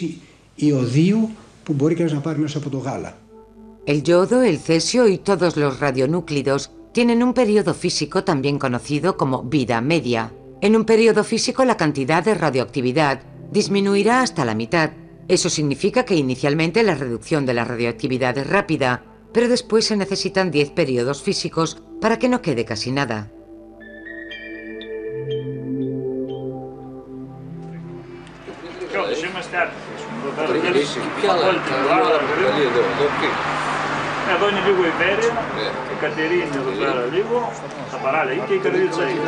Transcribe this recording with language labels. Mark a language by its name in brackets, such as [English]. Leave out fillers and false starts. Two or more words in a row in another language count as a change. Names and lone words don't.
[Spanish] El yodo, el cesio y todos los radionúclidos tienen un periodo físico también conocido como vida media. En un periodo físico la cantidad de radioactividad disminuirá hasta la mitad. Eso significa que inicialmente la reducción de la radioactividad es rápida, pero después se necesitan 10 periodos físicos para que no quede casi nada. [Greek] Εδώ είναι λίγο Ιβέρια, η Κατερίνη εδώ πέρα λίγο, τα παράλια και η καρδίτσα έχει.